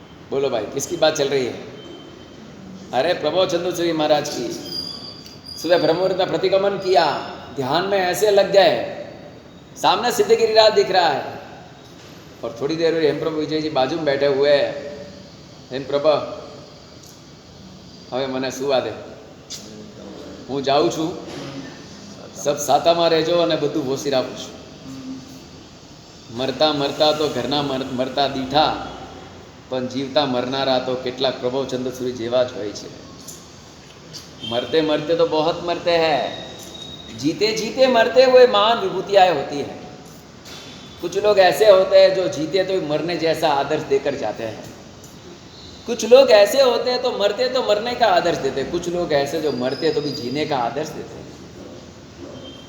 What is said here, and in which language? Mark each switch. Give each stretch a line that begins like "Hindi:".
Hindi: बोलो भाई किसकी बात चल रही है? अरे प्रभो चंद्रसूरी महाराज की। सुबह ब्रह्ममुहूर्त में प्रतिगमन किया, ध्यान में ऐसे लग गए, सामने सिद्ध गिरिराज दिख रहा है और थोड़ी देर में हेम प्रभु विजय जी बाजू में बैठे हुए हैं।
Gujarati: हेम प्रभु હવે મને સુવા દે, હું જાઉં છું, સબ સાતામાં રહેજો અને બધું વોસી રાખું છું. મરતા મરતા તો ઘરના મરતા દીઠા, પણ જીવતા મરનારા તો કેટલાક પ્રભવચંદ્રસૂરી જેવા જ હોય છે.
Hindi: मरते मरते तो बहुत मरते हैं, जीते जीते मरते हुए महान विभूतियाँ होती है. कुछ लोग ऐसे होते हैं जो जीते तो मरने जैसा आदर्श देकर जाते हैं. कुछ लोग ऐसे होते हैं तो मरने का आदर्श देते हैं. कुछ लोग ऐसे जो मरते तो भी जीने का आदर्श देते हैं.